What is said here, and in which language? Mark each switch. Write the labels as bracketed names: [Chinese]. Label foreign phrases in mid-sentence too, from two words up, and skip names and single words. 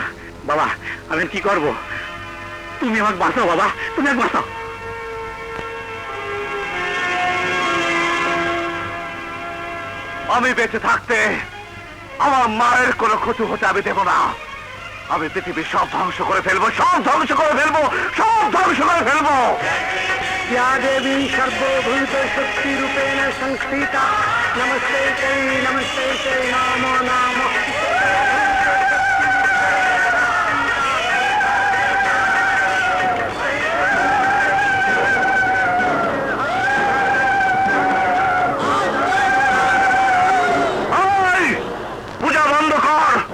[Bangla] বাবা, আমি কি করব? তুমি আমাকে বাঁচাও বাবা, তুমি আমাকে বাঁচাও। আমি বেঁচে থাকতে আমার মায়ের কোনো ক্ষতি হতে আমি দেব না। আমি পৃথিবী সব ধ্বংস করে ফেলবো, সব ধ্বংস করে ফেলবো, সব ধ্বংস করে ফেলবো। [Sanskrit] या देवी सर्वभूत शक्ति रूपेण संस्थिता नमस्ते नमो नाम। [Bangla] পূজা বন্ধ কর।